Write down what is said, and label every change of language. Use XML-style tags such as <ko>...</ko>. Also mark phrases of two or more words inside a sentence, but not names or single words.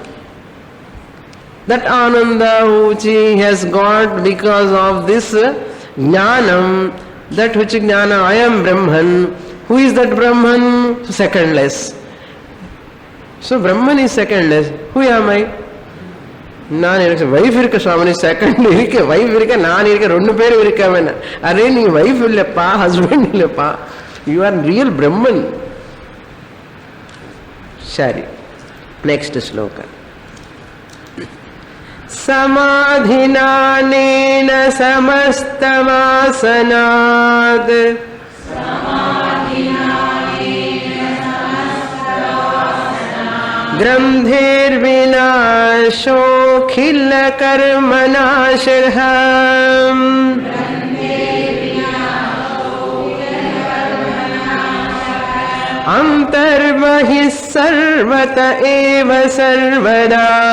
<en>That Ananda which he has got because of this Jnanam, that which Jnana, I am Brahman. Who is that Brahman? Secondless. So Brahman is secondless. Who am I?</en> <ta>நான் எனக்கு வைஃப் இருக்க சுவாமி, செகண்ட் இருக்க வைஃப் இருக்க, நான் இருக்க, ரெண்டு பேரும் இருக்க வேணாம். அரே நீ வைஃப் இல்லப்பா, ஹஸ்பண்ட் இல்லப்பா,</ta> <en>you are real Brahman.</en> <ta>சரி, நெக்ஸ்ட் ஸ்லோகம்.</ta> <sa>समाधिनानेन समस्तवासनात् ग्रन्थेर्विनाशोऽखिलकर्मनाशः अन्तर्बहिः सर्वत एव सर्वदा</sa>